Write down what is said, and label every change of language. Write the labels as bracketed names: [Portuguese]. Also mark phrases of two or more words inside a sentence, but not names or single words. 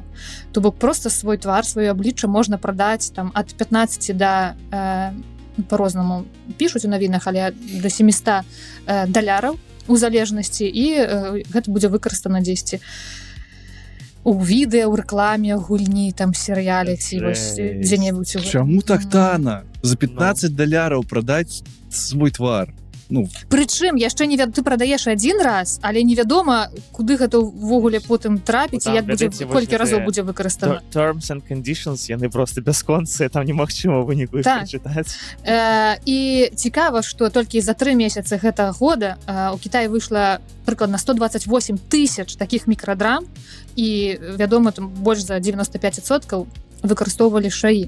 [Belarusian] То бок проста свой твар, сваё аблічча можна прадаць там ад 15 да по-рознаму пішуць у навінах, але до $700 у залежнасці, і гэта будзе выкарыстана дзесьці у відэа, у рэкламе, гульні, там серыяле ці вось дзе-небудзь. Чаму так тана? За $15 прадаць свой твар. ну прычым яшчэ не ты прадаеш адзін раз, але невядома куды гэта ўвогуле потым трапіць і як будзе колькі разоў будзе выкарыстана. [English] Terms and conditions [Belarusian] яны просто бясконцыя, там немагчыма выніку прачытаць. І цікава, што толькі за 3 месяцы гэтага года у Кітаі выйшла прыкладна 128 тысяч такіх мікрадрам і вядома там больш за 95% выкарыстоўвалі шаі.